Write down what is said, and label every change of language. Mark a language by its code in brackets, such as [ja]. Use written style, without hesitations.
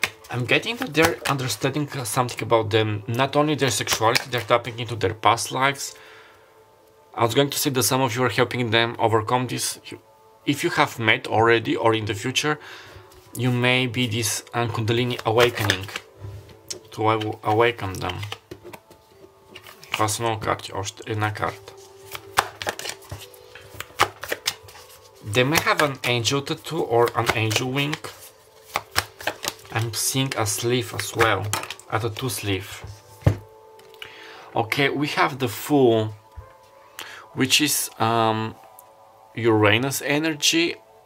[en] I'm getting that they're understanding something about them, not only their sexuality, they're tapping into their past lives. I was going to say that some of you are helping them overcome this. If you have met already or in the future, you may be this Kundalini awakening to awaken them. [bg] Това са много карти, още една карта. [en] They may have an angel tattoo or an angel wing. I'm seeing a sleeve as well, a tattoo sleeve. Okay, we have the Fool, which is Uranus energy.